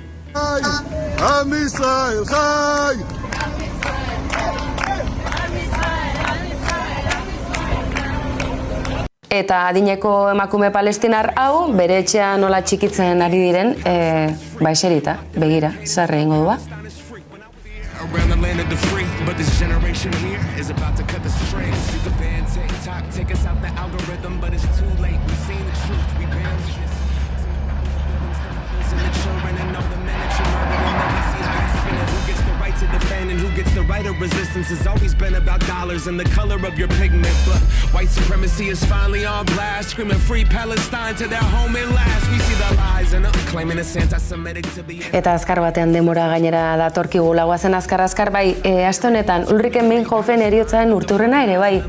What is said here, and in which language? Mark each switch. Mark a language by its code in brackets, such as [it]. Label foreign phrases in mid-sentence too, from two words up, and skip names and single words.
[eu] Eta adineko emakume palestinar hau, bere etxea nola txikitzen ari diren, eserita, begira, zarre egingo du ba. [en] Around the land of the free, but this generation here is about to cut the strings. See the band TikTok, take us out the algorithm, but it's too late. We've seen the truth, we bear witness. And the children and all the men that you murdered, and now we see how you spin it. Who gets the right to defend and who gets the right of resistance has always been about dollars and the color of your pigment. But white supremacy is finally on blast, screaming free Palestine to their home at last. We see the lies and claiming it's anti-Semitic to be. [eu] Eta azkar batean denbora gainera datorkigu lagoazen azkar, bai, aste honetan Ulrike Meinhofen heriotzaren urteurrena ere bai.